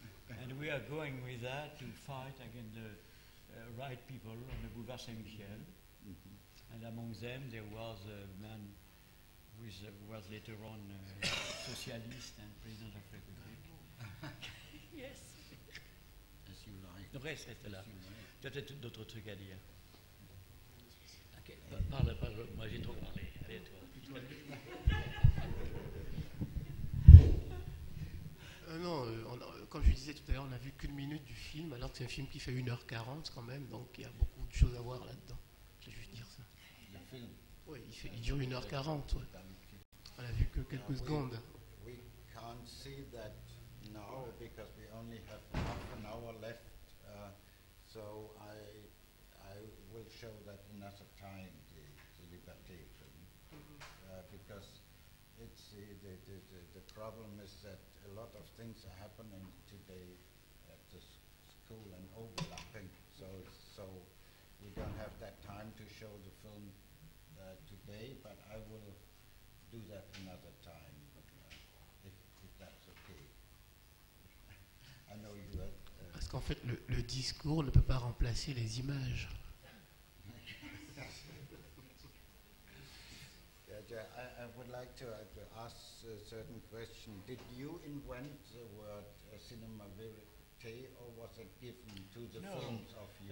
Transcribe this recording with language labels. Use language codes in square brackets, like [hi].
[en] And we are going with that to fight against the right people on the Boulevard Saint-Michel. And among them there was a man who was later on socialist and president of the Republic. Yes. As you like. [fr] Reste là. Tu as peut-être d'autres trucs à dire. Ok, parle, moi j'ai trop parlé. Allez, toi. Non, comme je disais tout à l'heure, on n'a vu qu'une minute du film, alors que c'est un film qui fait 1h40 quand même, donc il y a beaucoup de choses à voir là-dedans. Je vais juste dire ça. Le film. Oui, il dure 1h40. Ouais. On n'a vu que quelques secondes. [en] We can't see that now because we only have half an hour left. So I will show that another time, the Liberté film, because it's the problem is that a lot of things are happening today at the school and overlapping. So we don't have that time to show the film today, but I will do that another time, if that's okay. I know you have. [fr] Parce qu'en fait, le discours ne peut pas remplacer les images. [en] I would like to ask a certain question. Did you invent the word cinema verite, or was it given to the films of you?